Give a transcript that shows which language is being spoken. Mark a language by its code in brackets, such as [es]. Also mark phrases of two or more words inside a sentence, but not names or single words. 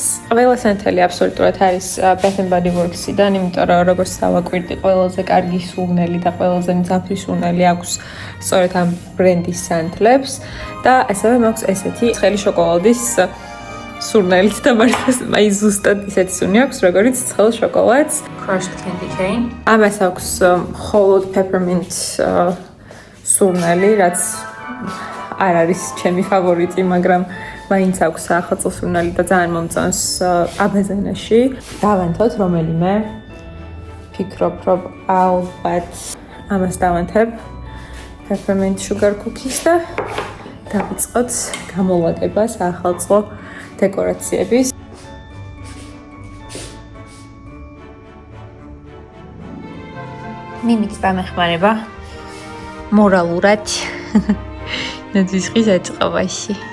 [ka] ყველა სანთელი აბსოლუტურად არის Bath and Body Works-იდან, იმიტომ რომ როგორც დავაკვირდი, ყველაზე კარგი სურნელი და ყველაზე მძაფრი სურნელი აქვს სწორედ ამ ბრენდის სანთლებს და ასევე მაქვს ესეთი ცხელი შოკოლადის სურნელით და მართლა აი ზუსტად ისეთი სუნი აქვს, როგორც ცხელ შოკოლადს. [en] Crushed candy cane. [ka] ამას აქვს მხოლოდ peppermint სურნელი, რაც არ არის ჩემი ფავორიტი, მაგრამ მაინც აქვს სახალხო სურნელი და ძალიან მომწონს აბაზანაში. დავანთოთ რომელიმე. ფიქრობ, რომ ალბათ ამას დავანთებ [en] peppermint sugar cookies [ka] და დავიწყოთ გამოვაკება სახალხო დეკორაციების. მიმით დამეხმარება მორალურად ნაძვისხის აწყობაში.